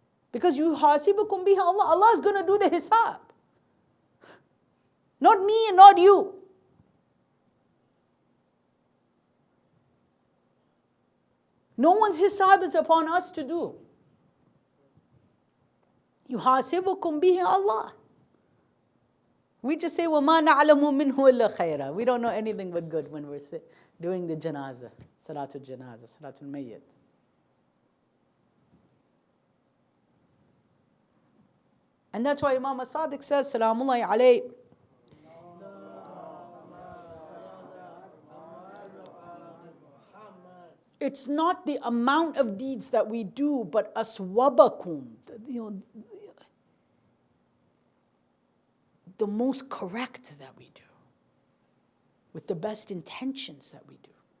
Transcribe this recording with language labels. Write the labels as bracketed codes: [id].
[en] Because [ar] يُحَاسِبُكُمْ بِهِ [en] Allah. Allah is going to do the hisab. Not me and not you. No one's hisab is upon us to do. [ar] يُحَاسِبُكُمْ بِهِ Allah. [en] We just say, [ar] وَمَا نَعْلَمُ مِنْهُ إِلَّا خَيْرًا. [en] We don't know anything but good when we're doing the janazah, salatul janazah, salatul mayyit. And that's why Imam as-Sadiq says, Salamullahi alayhi, it's not the amount of deeds that we do, but aswabakum, the most correct that we do, with the best intentions that we do.